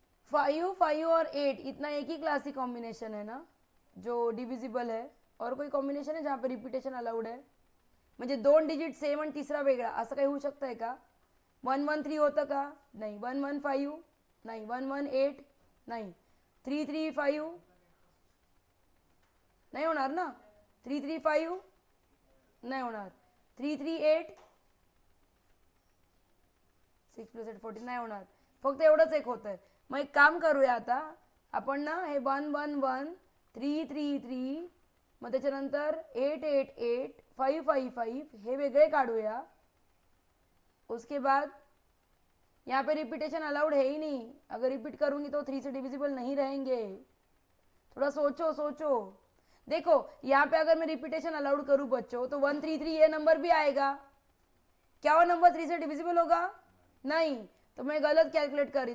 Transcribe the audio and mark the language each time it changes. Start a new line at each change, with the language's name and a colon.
Hindi: 5 5 और 8 इतना एक ही क्लासिक कॉम्बिनेशन है ना जो डिविजिबल है, और कोई कॉम्बिनेशन है जहाँ पे रिपीटेशन अलाउड है?
Marathi: म्हणजे 2 डिजिट सेम आणि तिसरा वेगळा, असं काही होऊ शकतं आहे का? 1 1 3 होतं का? नाही. 1 1 5 नाही. 1 1 8 नाही. 3 3 5 नाही होणार ना. 3 3 5 नाही होणार. 3 3 8 6 + 8 14 नाही होणार. फक्त एवढंच एक होत आहे. मग एक काम करूया आता आपण ना, हे 1 1 1 3 3 3 मग त्याच्यानंतर 8 8 8 5 5 5 हे वेगळे काढूया.
Hindi: उसके बाद यहाँ पे रिपीटेशन अलाउड है ही नहीं, अगर रिपीट करूंगी तो 3 से डिविजिबल नहीं रहेंगे. थोड़ा सोचो सोचो. देखो यहाँ पे अगर मैं रिपीटेशन अलाउड करूँ बच्चों तो 1 3 3 ये नंबर भी आएगा. क्या वो नंबर 3 से डिविजिबल होगा? नहीं. तो मैं गलत कैलकुलेट कर रही.